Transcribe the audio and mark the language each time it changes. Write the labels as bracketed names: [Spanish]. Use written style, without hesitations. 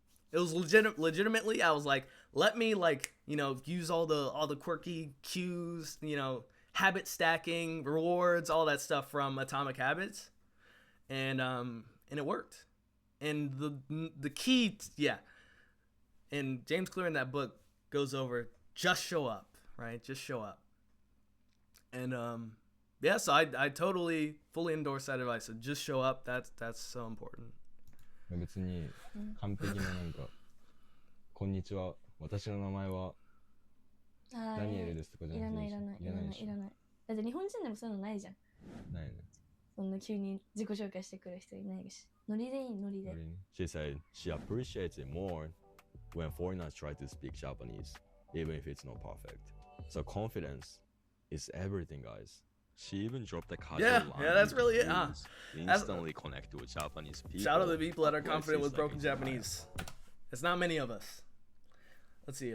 [English] It was legitimately, I was like, let me, like, you know, use all the quirky cues, you know, habit stacking, rewards, all that stuff from Atomic Habits, and it worked. And the key, yeah, and James Clear in that book goes over, just show up, right? Just show up. And yeah, so I totally fully endorse that advice. So just show up. That's so important. [Japanese] 別に完璧ななんかこんにちは、私の名前はダニエルですとかじゃなくていらない。だって日本人でもそういうのないじゃん。ないね。そんな急に自己紹介してくる人いないし。ノリでいい、ノリで。 [English] She said she appreciates it more when foreigners try to speak Japanese, even if it's not perfect. So confidence is everything, guys. She even dropped a casual line. Yeah, that's really it. Instantly connect with Japanese people. Shout out to the people that are confident with broken Japanese. It's not many of us. Let's see.